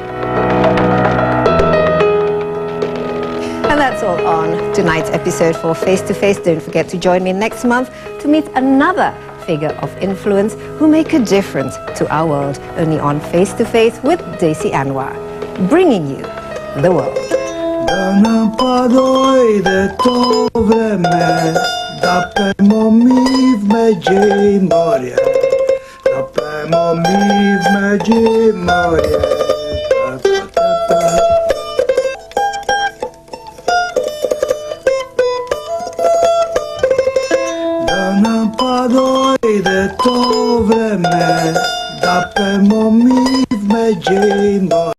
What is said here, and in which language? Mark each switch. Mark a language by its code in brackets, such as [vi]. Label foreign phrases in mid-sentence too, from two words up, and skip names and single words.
[en] And that's all on tonight's episode for Face to Face. Don't forget to join me next month to meet another figure of influence who make a difference to our world, only on Face to Face with Daisy Anwar, bringing you the world. [hr] Da pemo mi v Međimorje, da pemo mi v Međimorje. Da nam pa dojde to vreme, da pemo mi v Međimorje.